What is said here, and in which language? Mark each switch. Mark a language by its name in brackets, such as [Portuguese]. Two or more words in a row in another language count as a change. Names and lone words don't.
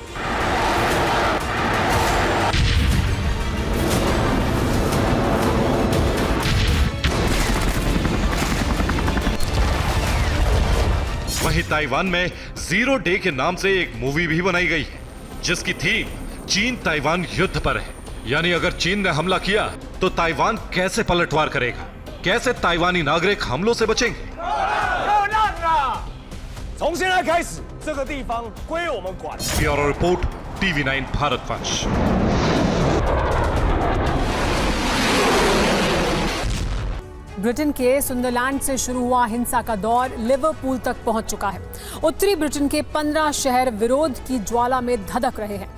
[Hindi] वहीं ताइवान में 0 डे के नाम से एक मूवी भी बनाई गई है, जिसकी थीम चीन ताइवान युद्ध पर है। यानी अगर चीन ने हमला किया तो ताइवान कैसे पलटवार करेगा, कैसे ताइवानी नागरिक हमलों से बचेंगे। [Chinese] 从现在开始，这个地方归我们管。 [Hindi] ब्यूरो रिपोर्ट TV9 भारतवंश। ब्रिटेन के सुंदरलैंड से शुरू हुआ हिंसा का दौर लिवरपूल तक पहुंच चुका है। उत्तरी ब्रिटेन के 15 शहर विरोध की ज्वाला में धधक रहे हैं।